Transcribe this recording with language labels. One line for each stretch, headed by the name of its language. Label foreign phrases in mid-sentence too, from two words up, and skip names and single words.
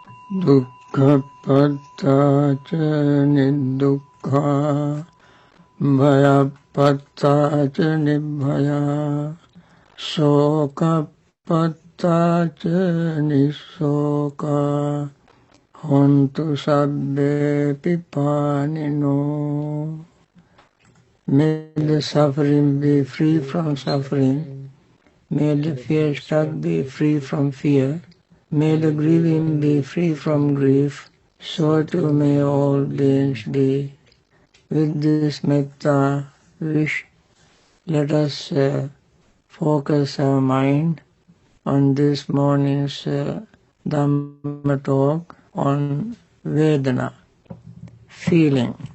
Pali: Dukkhapattaca nidukkha bhayapattaca nibhaya sokapattaca nisoka hontu sabbe pipanino.
English: May the suffering be free from suffering. May the fear-struck be free from fear. May the grieving be free from grief. So too may all beings be. With this metta wish, let us focus our mind on this morning's Dhamma talk on Vedana, feeling.